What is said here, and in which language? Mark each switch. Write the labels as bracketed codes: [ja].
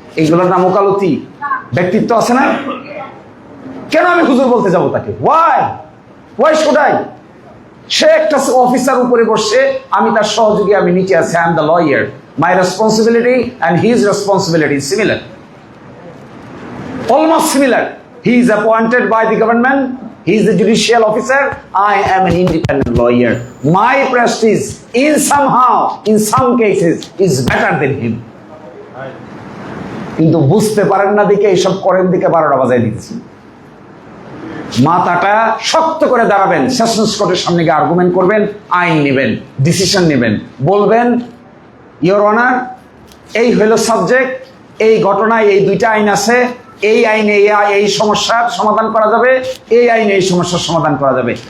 [bn] এইগুলোর নাম ওকালতি। ব্যক্তিত্ব আছে না? কেন আমি হুজুর বলতে যাবো তাকে? [en] Why should I? [bn] সে একটা অফিসার উপরে বসছে, আমি তার সহযোগী, আমি নিচে আছি। [en] I am the lawyer, my responsibility and his responsibility is similar, almost similar. He is appointed by the government, he is the judicial officer, I am an independent lawyer. My prestige in some cases is better than him. [bn] কিন্তু বুঝতে পারেন না দিকে এইসব করেন দিকে 12টা বাজায় দিতেছি। মাথাটা শক্ত করে দাঁড়াবেন, সেশনস কোর্টের সামনে গিয়ে আর্গুমেন্ট করবেন, আইন নেবেন, ডিসিশন নেবেন, বলবেন ইওর অনার এই হলো সাবজেক্ট, এই ঘটনায় এই 2টা আইন আছে, এই আইনে এই সমস্যার সমাধান করা যাবে, এই আইনে এই সমস্যার সমাধান করা যাবে।